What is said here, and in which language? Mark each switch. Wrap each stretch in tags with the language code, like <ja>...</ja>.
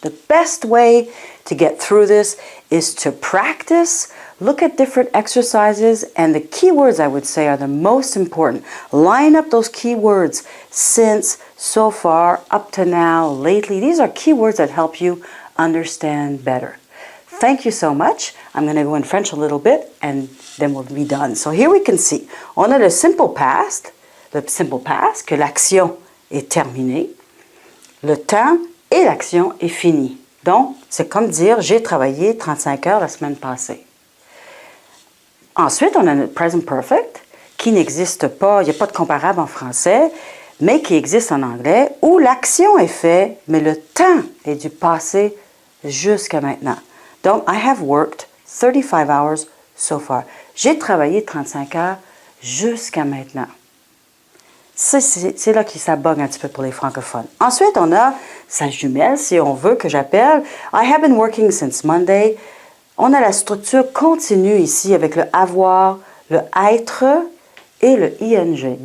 <en>The best way to get through this is to practice, look at different exercises, and the keywords I would say are the most important. Line up those keywords since, so far, up to now, lately. These are keywords that help you understand better. Thank you so much. I'm going to go in French a little bit and then we'll be done. So here we can see,</en> <fr>on a le simple past, que l'action est terminée, le temps et l'action est fini. Donc, c'est comme dire, j'ai travaillé 35 heures la semaine passée. Ensuite, on a notre present perfect, qui n'existe pas, il n'y a pas de comparable en français, mais qui existe en anglais, où l'action est faite, mais le temps est du passé jusqu'à maintenant.</fr> <en>Donc, I have worked 35 hours so far.</en> <fr>J'ai travaillé 35 heures jusqu'à maintenant. C'est là que ça bug un petit peu pour les francophones. Ensuite, on a sa jumelle, si on veut, que j'appelle</fr> <en>I have been working since Monday.</en> <fr>On a la structure continue ici avec le avoir, le être et le ing.</fr>